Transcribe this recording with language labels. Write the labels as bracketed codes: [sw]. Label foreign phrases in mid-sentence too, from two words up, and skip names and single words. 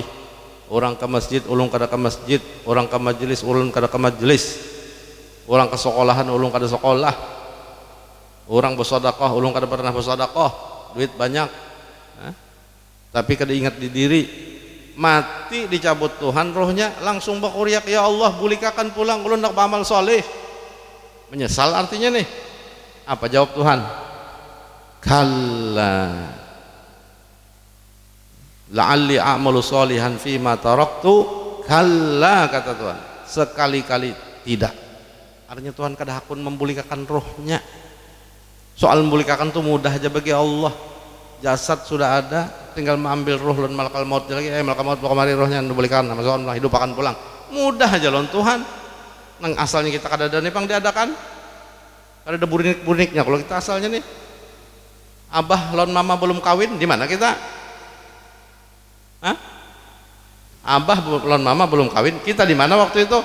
[bjn] Orang ke masjid ulun kada ke masjid, orang ke majelis ulun kada ke majelis, orang ke sekolahan ulun kada sekolah, orang bersedekah ulun kada pernah bersedekah, duit banyak, tapi kada ingat di diri. Mati dicabut Tuhan rohnya, langsung berkuriak ya Allah pulihkan pulang ulun nak beramal soleh. Menyesal artinya nih. Apa jawab Tuhan? [ar] Kalla la'alli a'malu solihan fima taraktu kalla, [id] kata Tuhan, sekali-kali tidak. [bjn] Artinya Tuhan kada hakun memulihkan rohnya. Soal memulihkan itu mudah aja bagi Allah. Jasad sudah ada, tinggal mengambil roh lan [ar] malakal maut [bjn] lagi, [ar] malakal maut [bjn] bawa kemari rohnya dibalikan sama soal hidup akan pulang. Mudah aja lawan Tuhan. Nang asalnya kita kada ada nih pang diadakan. Kada ada burik-buriknya kalau kita asalnya nih. Abah lawan mama belum kawin, di mana kita? Hah? Abah lawan mama belum kawin, kita di mana waktu itu?